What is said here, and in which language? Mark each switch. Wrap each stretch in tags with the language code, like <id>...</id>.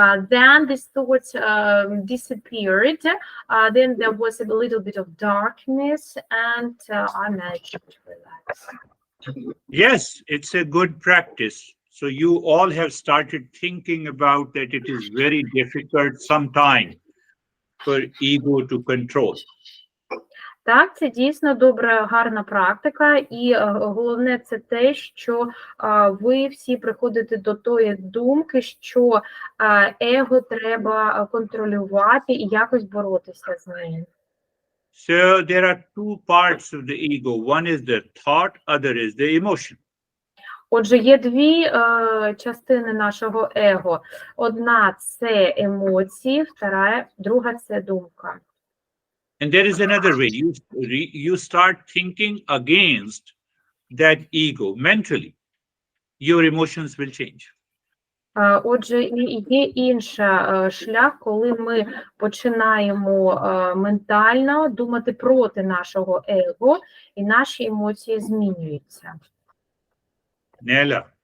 <en>Then these thoughts disappeared. Then there was a little bit of darkness, and I managed to relax. Yes, it's a good practice. So you all have started thinking about that it is very difficult sometimes for ego to control.</en> <uk>Так, це дійсно добра, гарна практика, і головне це те, що ви всі приходите до тої думки, що его треба контролювати і якось боротися з ним.</uk> <en>So there are two parts of the ego. One is the thought, other is the emotion.</en> <uk>Отже, є дві частини нашого его. Одна – це емоції, друга – це думка.</uk> <en>And there is another way. You start thinking against that ego mentally. Your emotions will change.</en> <uk>Отже, є інший шлях, коли ми починаємо ментально думати проти нашого его, і наші емоції змінюються.</uk> <en>Nella.</en>